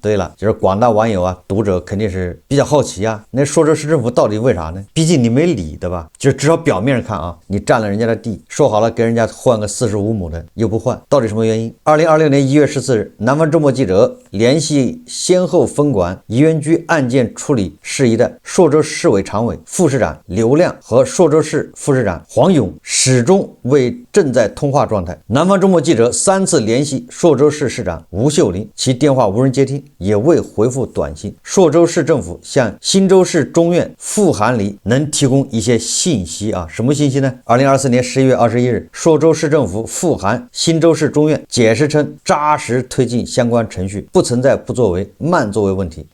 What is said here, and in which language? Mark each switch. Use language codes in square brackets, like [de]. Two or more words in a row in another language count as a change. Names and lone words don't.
[zh] 對了，就是廣大網友啊，讀者肯定是比較好奇啊，那朔州市政府到底為啥呢？畢竟你沒理，對吧？就至少表面上看啊，你佔了人家的地，說好了跟人家換個45畝的，又不換，到底什麼原因？2026年1月14日，南方周末記者聯繫先後分管宜源居案件處理事宜的朔州市委常委、副市长刘亮和朔州市副市长黄勇始终为正在通话状态。南方周末记者3次联系朔州市市长吴秀林，其電話無人接聽，也未回復短信。朔州市政府向新州市中院復函裡能提供一些信息啊，什麼信息呢？2024年11月21日，朔州市政府復函新州市中院，解釋稱扎實推進相關程序，不存在不作為、慢作為問題。